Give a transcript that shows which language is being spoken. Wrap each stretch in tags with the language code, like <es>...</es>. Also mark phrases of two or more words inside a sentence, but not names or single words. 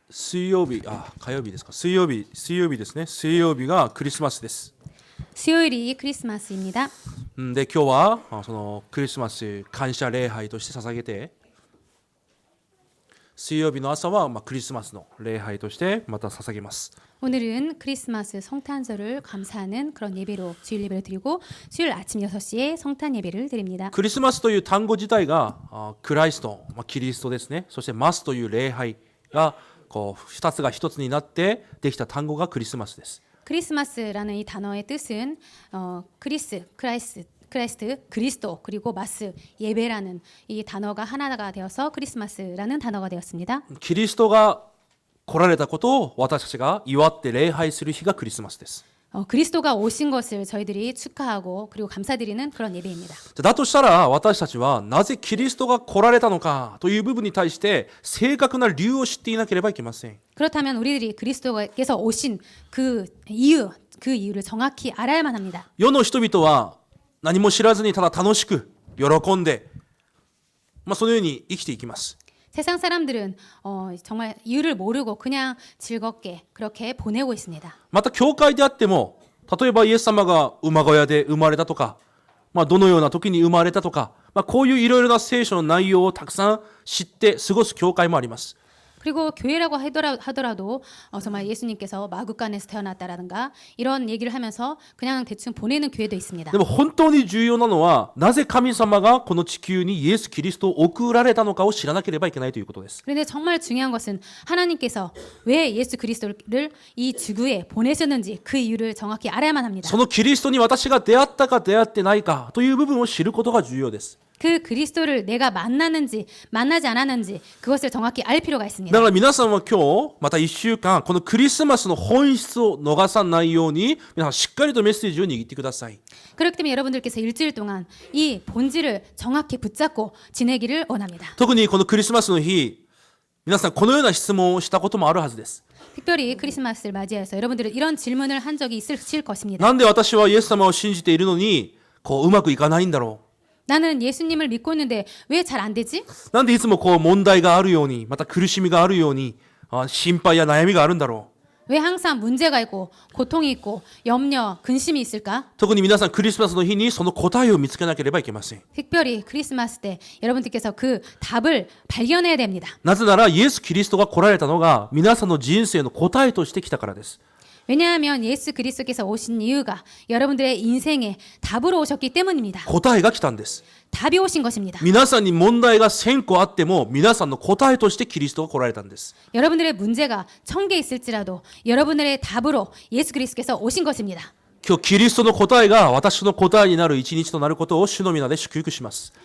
<ja>水曜日、火曜日ですか。水曜日ですね。水曜日がクリスマスです。</ja> <ko>수요일이 크리스마스입니다.</ko> <ja>で、今日はそのクリスマス感謝礼拝として捧げて、水曜日の朝はクリスマスの礼拝としてまた捧げます。</ja> <ko>오늘은 크리스마스 성탄절을 감사하는 그런 예배로 주일 예배를 드리고 수요일 아침 6시에 성탄 예배를 드립니다.</ko> <ja>クリスマスという単語自体がクライスト、キリストですね。そしてマスという礼拝がこう2つが1つになってできた単語がクリスマスです。</ja> <ko>크리스마스라는 이 단어의 뜻은 크라이스트, 그리스도 그리고 마스, 예배라는 이 단어가 하나가 되어서 크리스마스라는 단어가 되었습니다.</ko> <ja>キリストが来られたことを私たちが祝って礼拝する日がクリスマスです。</ja> <ko>그리스도가 오신 것을 저희들이 축하하고 그리고 감사드리는 그런 예배입니다.</ko> <ja>だとしたら私たちはなぜキリストが来られたのかという部分に対して正確な理由を知っていなければいけません。</ja> <ko>그렇다면 우리들이 그리스도께서 오신 그 이유를 정확히 알아야만 합니다.</ko> <ja>世の人々は何も知らずにただ楽しく喜んで、そのように生きていきます。</ja> <ko>세상 사람들은 정말 이유를 모르고 그냥 즐겁게 그렇게 보내고 있습니다.</ko> <ja>また教会であっても、例えばイエス様が馬小屋で生まれたとか、どのような時に生まれたとか、こういういろいろな聖書の内容をたくさん知って過ごす教会もあります。</ja> <ko>그리고 교회라고 하더라도 정말 예수님께서 마구간에서 태어났다라든가 이런 얘기를 하면서 그냥 대충 보내는 교회도 있습니다.</ko> <ja>でも本当に重要なのは、なぜ神様がこの地球にイエス・キリストを送られたのかを知らなければいけないということです。</ja> <ko>그런데 정말 중요한 것은 하나님께서 왜 예수 그리스도를 이 지구에 보내셨는지 그 이유를 정확히 알아야만 합니다.</ko> <ja>そのキリストに私が出会ったか出会ってないかという部分を知ることが重要です。</ja> <ko>그 그리스도를 내가 만났는지 만나지 않았는지 그것을 정확히 알 필요가</ko> <ja>だ</ja> <ko>있습니다.</ko> <ja>から皆さんは今日また1週間このクリスマスの本質を逃さないように皆さんしっかりとメッセージを握ってください。</ja> <ko>그렇기 때문에 여러분들께서 일주일 동안 이 본질을 정확히 붙잡고 지내기를 원합니다.</ko> <ja>特にこのクリスマスの日、皆さんこのような質問をしたこともあるはずです。</ja> <ko>특별히 크리스마스를 맞이해서 여러분들은 이런 질문을 한 적이 있으실 것입니다.</ko> <ja>なんで私はイエス様を信じているのにうまくいかないんだろう。</ja> <ko>나는 예수님을 믿고 있는데 왜 잘 안 되지?</ko> <ja>なんでいつも問題があるように、また苦しみがあるように、心配や悩みがあるんだろう。</ja> <ko>왜 항상 문제가 있고 고통이 있고 염려, 근심이 있을까?</ko> <ja>特に皆さんクリスマスの日にその答えを見つけなければいけません。</ja> <ko>특별히 크리스마스 때 여러분들께서 그 답을 발견해야 됩니다.</ko> <ja>なぜならイエス・キリストが来られたのが皆さんの人生の答えとして来たからです。</ja> <ko>왜냐하면 예수 그리스도께서 오신 이유가 여러분들의 인생의 답으로 오셨기 때문입니다.</ko> <ja>答えが来たんです。</ja> <ko>답이 오신 것입니다.</ko> <ja>皆さんに問題が1000個あっても皆さんの答えとしてキリストが来られたんです。</ja> <ko>여러분들의 문제가 1000개 있을지라도 여러분들의 답으로 예수 그리스도께서 오신 것입니다.</ko> <ja>今日キリストの答えが私の答えになる一日となることを主の皆で祝福します。</ja>